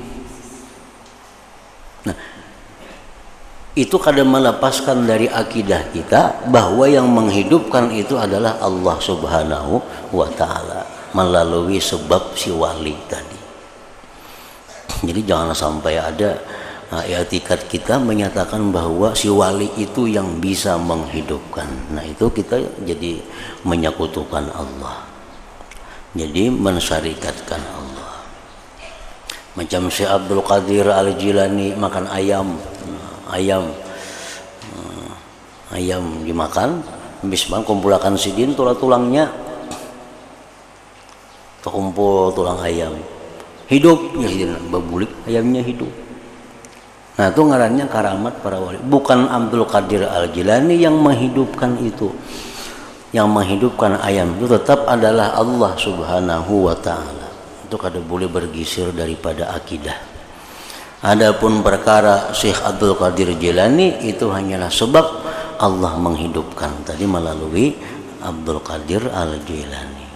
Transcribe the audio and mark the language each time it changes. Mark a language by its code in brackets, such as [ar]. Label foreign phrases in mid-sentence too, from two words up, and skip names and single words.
[id] Nah, itu kadang melepaskan dari akidah kita bahwa yang menghidupkan itu adalah Allah [ar] سبحانه وتعالى [id] melalui sebab si wali tadi. Jadi jangan sampai ada i'tikad kita menyatakan bahwa si wali itu yang bisa menghidupkan. Nah, itu kita jadi menyekutukan Allah, jadi mensyarikatkan Allah. Macam si Abdul Qadir Al-Jilani makan ayam dimakan, habis makan kumpulkan sidin tulangnya, terkumpul tulang ayam hidup, ya sidin babulik ayamnya hidup. [bjn] Nah, itu ngarannya karamat para wali. [id] Bukan Abdul Qadir Al-Jilani yang menghidupkan itu. Yang menghidupkan ayam itu tetap adalah Allah [ar] سبحانه وتعالى. [id] Itu kada boleh bergisir daripada akidah. Adapun perkara Syekh Abdul Qadir Jilani itu hanyalah sebab Allah menghidupkan tadi melalui Abdul Qadir Al-Jilani.